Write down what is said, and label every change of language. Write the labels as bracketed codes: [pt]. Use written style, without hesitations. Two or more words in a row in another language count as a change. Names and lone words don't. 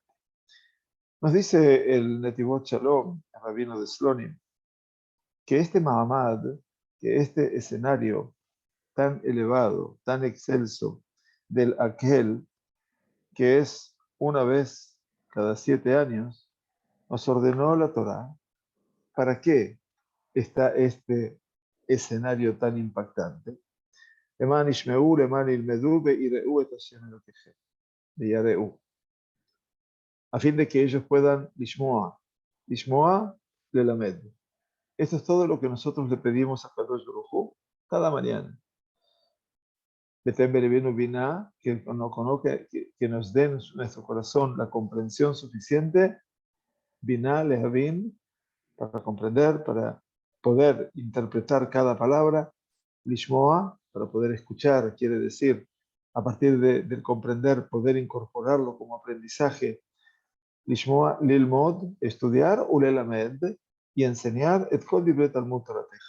[es] Nos dice el Netivot Shalom, el rabino de Slonim, que este Mahamad, que este escenario tan elevado, tan excelso del Akel, que es una vez cada 7 años, nos ordenó la Torá. ¿Para qué está este escenario tan impactante? [he] למען ישמעו, למען ילמדו, ויראו את השם אלהיכם, ויראו. [es] A fin de que ellos puedan [he] לשמוע ללמד. [es] Esto es todo lo que nosotros le pedimos a [he] קדוש ברוך הוא [es] cada mañana. Que nos den en nuestro corazón la comprensión suficiente, [he] בינה להבין, [es] para comprender, para poder interpretar cada palabra, Lishmoa, para poder escuchar, quiere decir, a partir del comprender, poder incorporarlo como aprendizaje, [he] לשמוע, ללמוד, [es] estudiar, Ulelamed, y enseñar, [he] את כל דברי תלמוד תורתך.